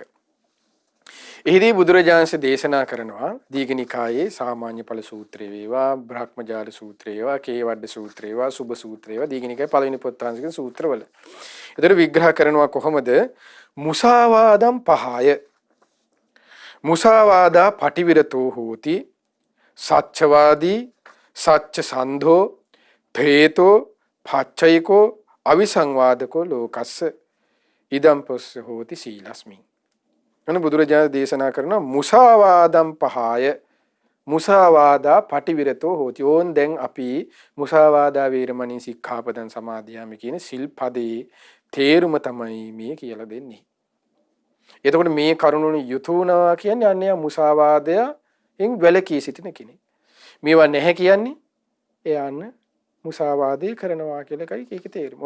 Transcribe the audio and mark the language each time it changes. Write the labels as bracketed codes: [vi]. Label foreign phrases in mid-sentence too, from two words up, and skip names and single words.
[si] එහිදී බුදුරජාණන් දේශනා කරනවා දීඝනිකායේ සාමාන්‍ය ඵල සූත්‍රය වේවා, බ්‍රහ්මජාල සූත්‍රය වේවා, කේවඩ සූත්‍රය වේවා, සුභ සූත්‍රය වේවා දීඝනිකායේ පළවෙනි පොත් වහන්සේගේ සූත්‍රවල. ඒතර විග්‍රහ කරනවා කොහොමද? [pi] මුසාවාදම් පහය. මුසාවාදා පටිවිරතෝ හෝති සච්චවාදී සච්ච සන්ධෝ ප්‍රේතෝ පච්චයිකෝ අවිසංවාදකෝ ලෝකස්ස ඉදම් පස්ස හෝති සීලස්මින්. [si] අන බුදුරජාණන් දේශනා කරන [pi] මුසාවාදම් පහය මුසාවාදා පටිවිරතෝ හෝති. [si] ඕන් දැන් අපි [pi] මුසාවාදා වේරමණී සික්ඛාපදං සමාදියාමි [si] කියන සිල්පදේ තේරුම තමයි මේ කියලා දෙන්නේ. එතකොට මේ කරුණුනි යුතුයනවා කියන්නේ අන්නේ මුසාවාදයෙන් වැළකී සිටින කෙනෙක්. මේවා නැහැ කියන්නේ එයාන්න මුසාවාදේ කරනවා කියලා එකයි ඒකේ තේරුම.